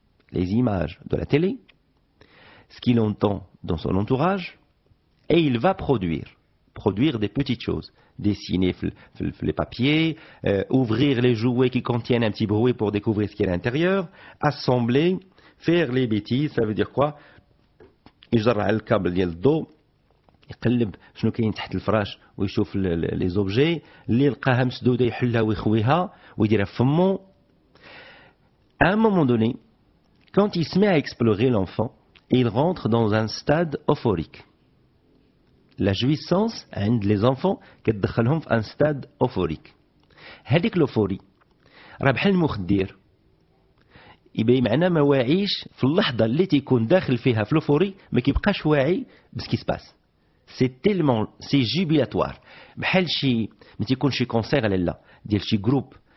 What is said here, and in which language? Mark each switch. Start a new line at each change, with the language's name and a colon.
French: Les images de la télé, ce qu'il entend dans son entourage, et il va produire des petites choses. Dessiner les papiers, ouvrir les jouets qui contiennent un petit bruit pour découvrir ce qu'il y a à l'intérieur, assembler, faire les bêtises, ça veut dire quoi?
Arabic: يجرع الكابل ديال الضوء يقلب شنو كاين تحت الفراش ويشوف لي زوبجي اللي لقاها مسدوده يحلها ويخويها ويديرها في فمو.
French: À un moment donné, quand il se met à explorer l'enfant, il rentre dans un stade euphorique. La jouissance عند les enfants
Arabic: كتدخلهم في
French: un stade euphorique.
Arabic: هذيك l'euphorie راه بحال المخدر يبقى معنا ما واعيش في اللحظه اللي تيكون داخل فيها في l'euphorie ما كيبقاش واعي بسكي سباس.
French: C'est tellement, c'est jubilatoire.
Arabic: بحال شي ما تيكون شي كونسير لا ديال شي جروب